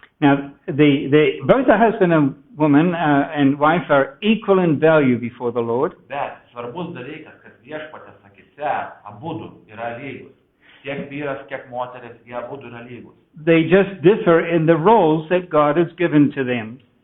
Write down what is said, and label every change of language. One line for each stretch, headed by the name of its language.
English: Now, both the husband and woman and wife are equal in value before the Lord.
Lithuanian: Bet svarbus dalykas, kad viešpatės akise abudu yra lygus. Tiek vyras, tiek moteris, jie abudu yra lygus.
English: They just differ in the roles that God has given to them.